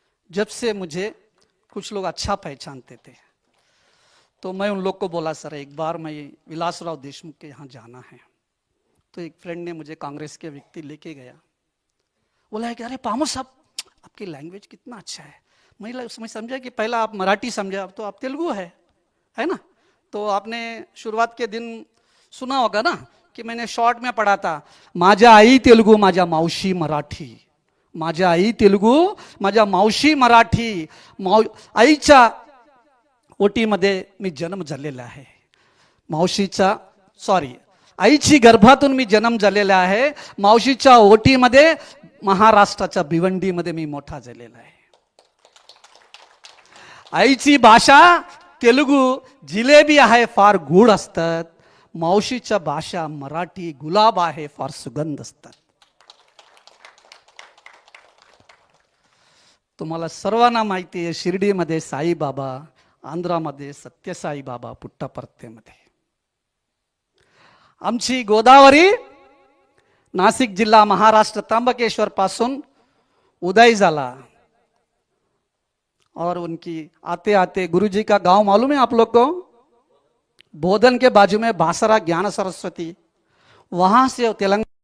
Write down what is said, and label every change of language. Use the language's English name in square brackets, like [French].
[Hindi] जब से मुझे कुछ लोग अच्छा पहचानते थे, तो मैं उन लोग को बोला सर एक बार मैं विलासराव देशमुख के यहाँ जाना है। तो एक फ्रेंड ने मुझे कांग्रेस के व्यक्ति लेके गया, बोला है कि अरे पामो साहब आपकी लैंग्वेज कितना अच्छा है। मैं समझा कि पहला आप मराठी समझे, अब तो आप तेलुगु है ना। तो आपने शुरुआत के दिन सुना होगा ना कि मैंने शॉर्ट में पढ़ा था, [Marathi] माझ्या आई तेलुगू माझ्या मावशी मराठी, माझ्या आई तेलुगू माझ्या मावशी मराठी, आईच्या ओटीमध्ये मी जन्म झालेला आहे, मावशीचा आईची गर्भातून मी जन्म झालेला आहे, मावशीच्या ओटीमध्ये महाराष्ट्राच्या भिवंडीमध्ये मी मोठा झालेला आहे। आईची भाषा तेलुगू, जिलेबी आहे फार गोड असतात, मावशीच्या भाषा मराठी गुलाब आहे फार सुगंध असतात। तुम्हाला सर्वांना माहिती आहे शिर्डीमध्ये साईबाबा, आंध्रामध्ये सत्यसाई बाबा, पुट्टपर्तीमध्ये आमची गोदावरी नाशिक जिल्हा महाराष्ट्र त्र्यंबकेश्वर पासून उदय झाला। [Hindi] और उनकी आते आते गुरुजी का गांव मालूम है आप लोग को, बोधन के बाजू में बासरा ज्ञान सरस्वती, वहां से तेलंगाना